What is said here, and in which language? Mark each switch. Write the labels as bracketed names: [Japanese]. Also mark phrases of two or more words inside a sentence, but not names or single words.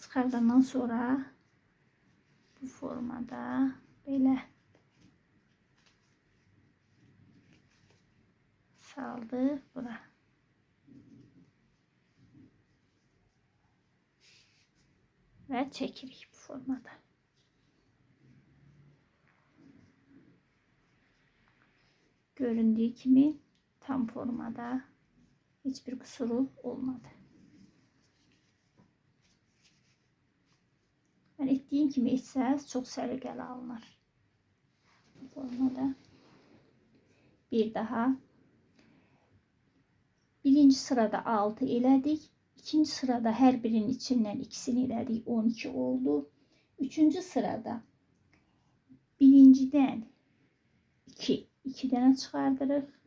[Azerbaijani] Çıxardandan sonra bu formada belə saldıq bura. Və çəkirik bu formada. Göründüğü kimi tam formada [Turkish] hiçbir kusuru olmadı. [Azerbaijani] Ben ettiğim kimi etsəz çok səliqəli alınır. Bu formada bir daha birinci sırada 6 elədik. [Turkish] İkinci sırada her birinin içinden ikisini elədik. [Azerbaijani] 12 oldu. Üçüncü sırada birinciden 2 dənə çıxardırıq.